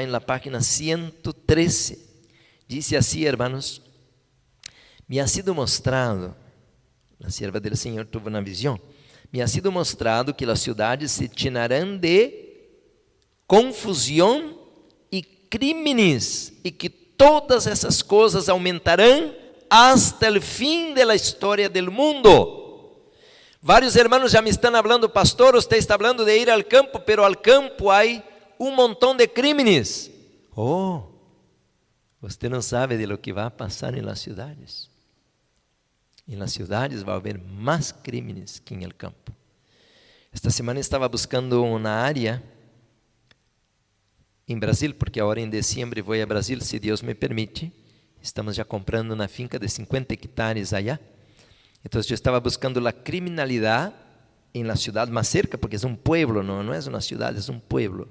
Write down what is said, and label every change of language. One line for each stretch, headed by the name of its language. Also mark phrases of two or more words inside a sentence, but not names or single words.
Spanish: en la página 113, dice así, hermanos: me ha sido mostrado, la sierva del Señor tuvo una visión, me ha sido mostrado que las ciudades se llenarán de confusión y crímenes, y que todas esas cosas aumentarán hasta el fin de la historia del mundo.
Portuguese: Vários hermanos já me estão falando: pastor, você está falando de ir ao campo,
Spanish: pero al campo hay
Portuguese: um montão
Spanish: de crímenes.
Portuguese: Oh, você não sabe
Spanish: de lo que
Portuguese: vai passar em las cidades. Em las cidades vai haver mais crímenes que em el campo. Esta semana estava buscando uma área em Brasil, porque agora em dezembro vou a Brasil, se Deus me permite. Estamos já comprando uma finca de 50 hectares allá. Então eu estava buscando a criminalidade em la cidade mais cerca, porque é um pueblo, não é uma cidade, é um pueblo.